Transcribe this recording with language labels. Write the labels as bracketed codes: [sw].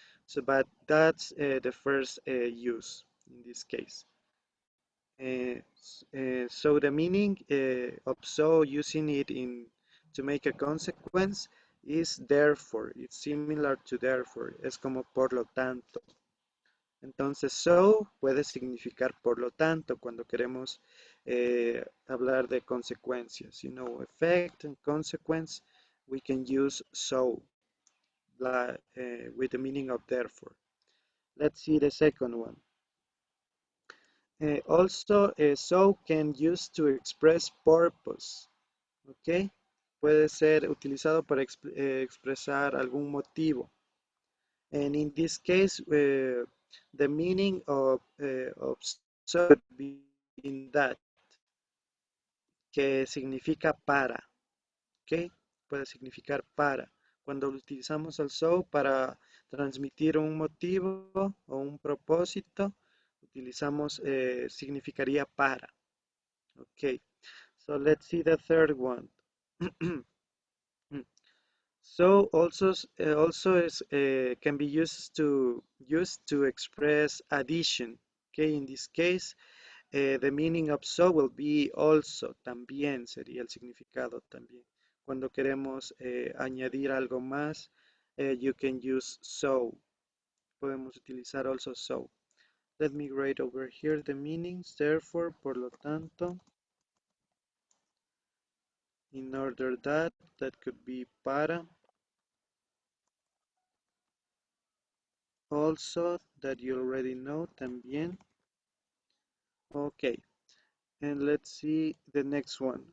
[en] So, but that's the first use in this case. So the meaning of so, using it in to make a consequence, is therefore. It's similar to therefore. [es] Es como por lo tanto. Entonces, so puede significar por lo tanto cuando queremos hablar de consecuencias. [en] Effect and consequence, we can use so with the meaning of therefore. Let's see the second one. Also, so can use to express purpose. ¿Ok? [es] Puede ser utilizado para expresar algún motivo. [en] And in this case, the meaning of so could be in that, [es] que significa para. ¿Ok? Puede significar para. Cuando utilizamos el so para transmitir un motivo o un propósito, utilizamos significaría para. [en] Okay, so let's see the third one. So also is can be used to express addition. Okay, in this case, the meaning of so will be also, [es] también sería el significado también. Cuando queremos añadir algo más, [en] you can use so. [es] Podemos utilizar also so. [en] Let me write over here the meanings. Therefore, [es] por lo tanto. [en] In order that could be para. Also, that you already know, también. Okay, and let's see the next one.